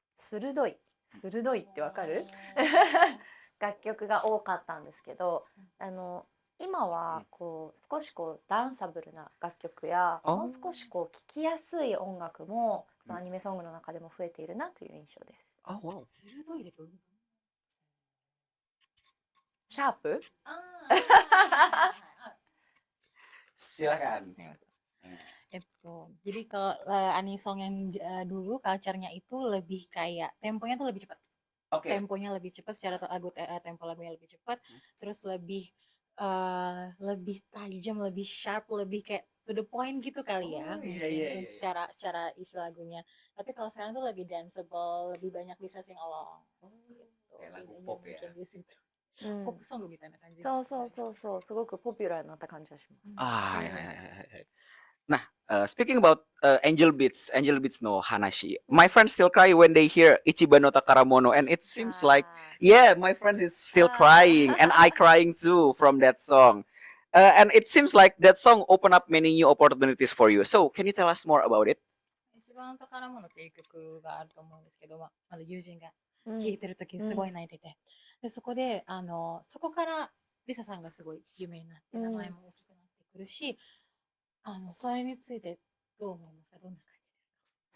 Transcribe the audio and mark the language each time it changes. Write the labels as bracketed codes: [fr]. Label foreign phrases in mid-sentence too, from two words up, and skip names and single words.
[ja] 鋭い鋭いってわかる楽曲が多かったんですけど、今はこう少しこうダンサブルな楽曲やあもう少しこう聴きやすい音楽もそのアニメソングの中でも増えているなという印象です。あ、wow. 鋭いですよ。シャープ [id] Silakan. Jadi kalau anisong yang dulu culture-nya itu lebih kayak temponya tuh lebih cepat. Oke. Temponya lebih cepat secara tempo lagunya lebih cepat, terus lebih tajam, lebih sharp, lebih kayak [en] to the point [id] gitu kali ya, Oh, iya, mungkin iya, iya. secara isi lagunya. Tapi kalau sekarang tuh lebih danceable, lebih banyak bisa [en] sing along. [id] Gitu. Kayak lagu Bedanya pop ya. mungkin di situ. [ja] うん [en] Pop song [ja] みたいな感じ。そうそうそうそうすごくポピュラーになった感じがします。 [id] Ah, ya, ya, ya, ya. Nah, [en] speaking about Angel Beats [ja] の話. [en] My friends still cry when they hear Ichiban no Takaramono, and it seems like, yeah, my friends is still crying, and I crying too from that song. And it seems like that song open up many new opportunities for you. So, can you tell us more about it? [ja] 一番宝物っていう曲があると思うんですけど、まだ友人がうん聴いてる時にすごい泣いてて、でそこでそこからリサさんがすごい有名になって名前も大きくなってくるし、それについてどう思いますか？どんな感じですか？